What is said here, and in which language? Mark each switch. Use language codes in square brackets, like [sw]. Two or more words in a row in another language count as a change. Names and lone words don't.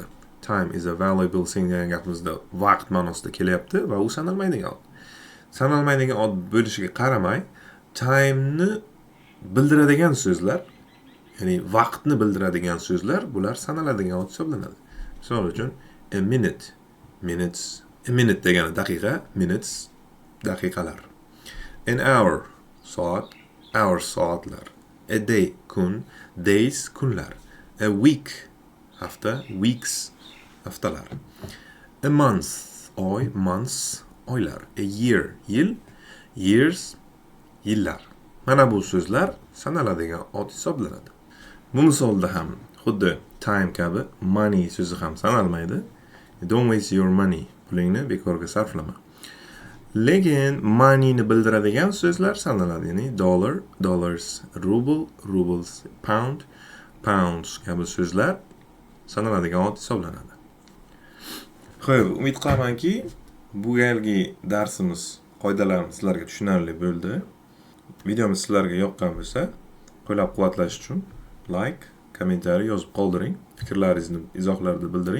[en] Time is a valuable thing [uz] degan gapimizda vaqt ma'nosida kelyapti va u sanalmaydigan ot. Sanalmaydigan ot bo'lishiga qaramay, time'ni bildiradigan so'zlar, ya'ni vaqtni bildiradigan so'zlar, bular sanaladigan ot hisoblanadi. Misol uchun [en] a minute, minutes, a minute [uz] degani daqiqa, minutes daqiqalar. [en] An hour, soat, hours soatlar. A day, kun, days kunlar. A week, hafta, weeks haftalar. A month, oy, months oylar. A year, [uz] yil, years yillar. Mana bu so'zlar sanaladigan ot hisoblanadi. Bu misolda ham xuddi time kabi money so'zi ham sanalmaydi. [en] Don't waste your money. [uz] Pulingni bekorga sarflama. Lekin moneyni bildiradigan so'zlar sanaladi. Ya'ni dollar, [en] dollars, ruble, rubles, pound, pounds [uz] kabi so'zlar sanaladigan ot hisoblanadi. Xo'p, umid qilamanki, bu galgi darsimiz, qoidalarimiz sizlarga tushunarli bo'ldi. Videomiz sizlarga yoqqan bo'lsa, qo'llab-quvvatlash uchun like, kommentariy yozib qoldiring, fikrlaringizni izohlarda bildiring.